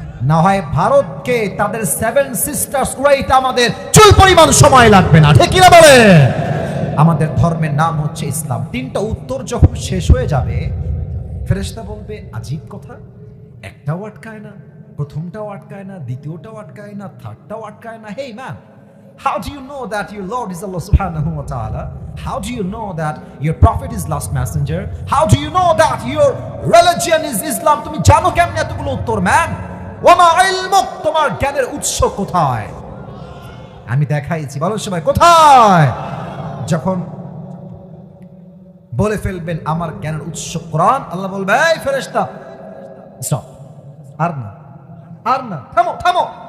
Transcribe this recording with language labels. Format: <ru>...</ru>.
<bn>না হয় ভারতকে তাদের 7 সিস্টার্স উড়াইতে আমাদের চুল পরিমাণ সময় লাগবে না, ঠিক কিনা বলে? আমাদের ধর্মের নাম হচ্ছে ইসলাম। 3টা উত্তর যখন শেষ হয়ে যাবে, ফেরেশতা বলবে আজীব কথা, একটাও আটকায় না, প্রথমটাও আটকায় না, দ্বিতীয়টাও আটকায় না, থার্ডটাও আটকায় না।</bn> <en>Hey man, how do you know that your Lord is Allah subhanahu wa ta'ala? How do you know that your prophet is last messenger? How do you know that your religion is Islam?</en> <bn>তুমি জানো কেমনে এতগুলো উত্তর? Man,</bn> <ar>ওয়ামা ইলমুক,</ar> <bn>তোমার জ্ঞানের উৎস কোথায়? আমি দেখাইছি, বলো সবাই কোথায়? যখন বলে ফেলবেন আমার জ্ঞানের উৎস কোরআন, আল্লাহ বলবে এই ফেরেশতা স্টপ, আর না, থামো।</bn>